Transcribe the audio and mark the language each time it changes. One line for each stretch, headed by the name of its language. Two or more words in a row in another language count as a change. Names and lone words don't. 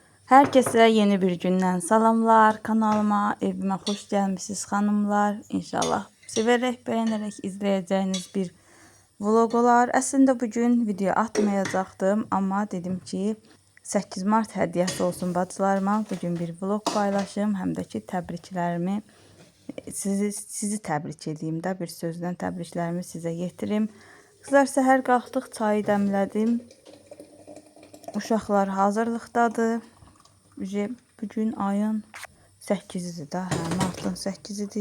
Turkish: Herkese yeni bir günden salamlar. Kanalıma, evime hoş gelmişsiniz hanımlar. İnşallah severek, beğenerek izleyeceğiniz bir vlog olar. Aslında bugün video atmayacaktım ama dedim ki 8 Mart hediyesi olsun bacılarıma. Bugün bir vlog paylaşım,
Azerbaijani: hem de ki təbriklərimi sizi təbrik edeyim də, bir sözlə təbriklərimi sizə yetirim. Kızlar, səhər qalxdıq, çayı dəmlədim. Uşaqlar hazırlıqdadır. Bugün ayın 8-idir də, martın 8-idir.